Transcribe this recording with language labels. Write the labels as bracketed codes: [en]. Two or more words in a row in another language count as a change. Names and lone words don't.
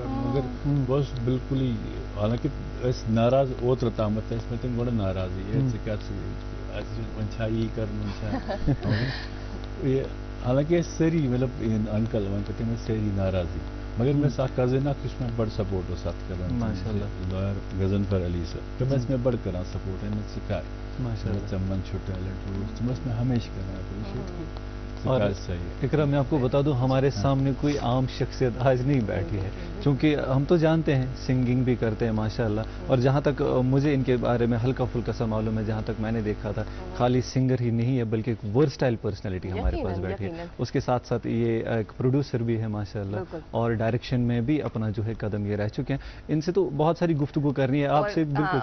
[ks] کَرُن مگر بہٕ اوسُس بالکُلٕے حالانکہِ ٲسۍ ناراض اوترٕ تامَتھ ٲسۍ مےٚ تِم گۄڈٕ ناراضٕے ژٕ کَر وۄنۍ چھا یی کَرُن وۄنۍ چھا یہِ حالانکہِ ٲسۍ سٲری مطلب انکل ونکل تِم ٲسۍ سٲری ناراضٕے مگر مےٚ ٲس اکھ کزن اکھ یُس مےٚ بڑٕ سپورٹ اوس اتھ کران لایَر غضنفر علی صٲب تِم ٲسۍ مےٚ بڑٕ کران سپورٹ ژٕ کر ژےٚ منٛز چھُ ٹیلنٹ تِم ٲسۍ مےٚ ہمیشہٕ کران ایپرِشیٹ [ur] اور اقرا میں آپ کو بتا دوں ہمارے سامنے کوئی عام شخصیت آج نہیں بیٹھی ہے چونکہ ہم تو جانتے ہیں سنگنگ بھی کرتے ہیں ماشاءاللہ اور جہاں تک مجھے ان کے بارے میں ہلکا پھلکا سا معلوم ہے جہاں تک میں نے دیکھا تھا خالی سنگر ہی نہیں ہے بلکہ ایک [en] versatile personality [ur] ہمارے پاس بیٹھی ہے اس کے ساتھ ساتھ یہ ایک پروڈیوسر بھی ہے ماشاءاللہ اور ڈائریکشن میں بھی اپنا جو ہے قدم یہ رہ چکے ہیں ان سے تو بہت ساری گفتگو کرنی ہے آپ سے بالکل